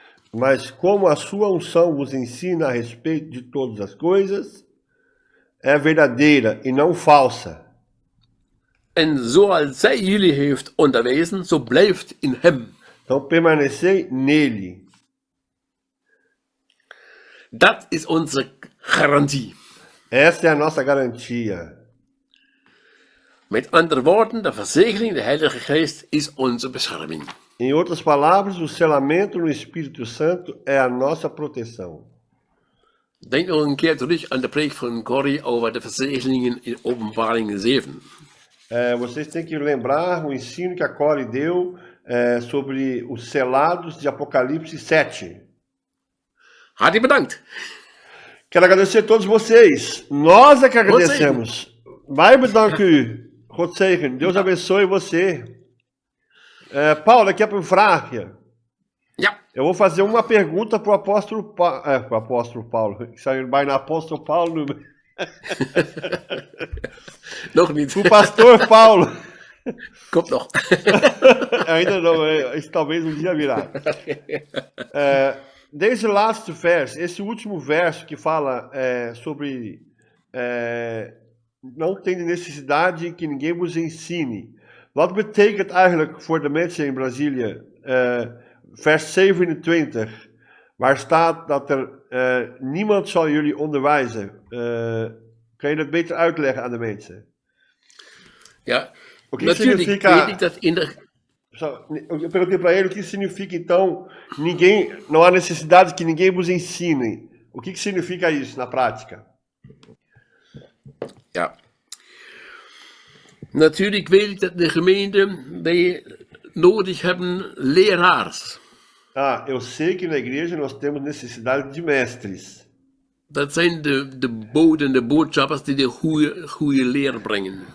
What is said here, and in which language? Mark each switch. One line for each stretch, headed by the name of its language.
Portuguese: Mas como a sua unção vos ensina a respeito de todas as coisas, é verdadeira e não falsa.
Dutch: En zoals zij jullie heeft onderwezen, zo blijft in hem.
Portuguese: Então permanecei nele.
Dutch: Dat is onze garantie.
Portuguese: Essa é a nossa garantia.
Dutch: Met andere woorden, de verzegering, de Heilige Geest, is onze bescherming.
Portuguese: Em outras palavras, o selamento no Espírito Santo é a nossa proteção.
Dutch: Denk nog een keer terug aan de preek van Corrie over de verzegelingen in Openbaring 7.
Portuguese: Vocês têm que lembrar o ensino que a Corey deu sobre os selados de Apocalipse 7.
Dutch: Hartelijk bedankt.
Portuguese: Quero agradecer a todos vocês. Nós é que agradecemos. Vai,
Dutch: bedankt u. God zegen.
Portuguese: Deus abençoe você. Paulo, aqui é para o vraagje.
Dutch: Ja.
Portuguese: Eu vou fazer uma pergunta para o apóstolo Paulo. Para o apóstolo Paulo.
Dutch: Ik zou je bijna apóstolo Paulo noemen. Nog niet.
Portuguese: Para o pastor Paulo.
Dutch: Komt nog.
Portuguese: Ainda não, isso talvez um dia virá. Desde o
Dutch: laatste vers,
Portuguese: esse último verso que fala sobre não tem necessidade que ninguém vos ensine.
Dutch: Wat betekent eigenlijk voor de mensen in Brazilië vers 27, waar staat dat niemand zal jullie onderwijzen. Kan je dat beter uitleggen aan de mensen? Ja, natuurlijk weet ik dat in de...
Portuguese: Eu perguntei para ele o que significa, então, não há necessidade que ninguém vos ensine. O que significa isso na prática?
Dutch: Ja. Natuurlijk weet ik dat de gemeente wij nodig hebben leraars.
Portuguese: Eu sei que na igreja nós temos necessidade de mestres.
Dutch: Dat zijn de boodschappers die de goede leer brengen.